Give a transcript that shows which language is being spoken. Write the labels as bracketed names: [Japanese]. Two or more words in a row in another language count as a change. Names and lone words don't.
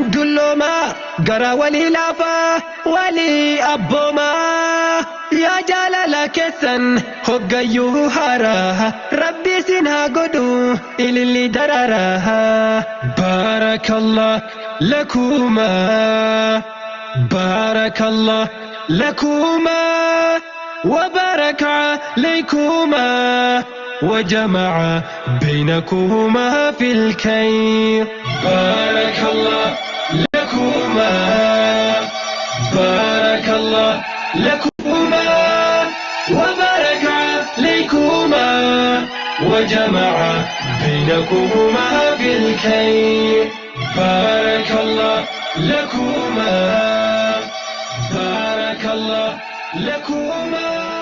[Oromo] dulloomaa gara walii laafaa walii abboomaa yaa jaalala keessan hoggayyuu haaraa rabbi sin haa godhu ililli daraaraa [Arabic] بارك الله لكما بارك الله لكما وبارك عليكما وجمع بينكما في الخير بارك الله لكما بارك الله لكما وبارك عليكما وجمع بينكما في الخير بارك الله لكما بارك الله لكما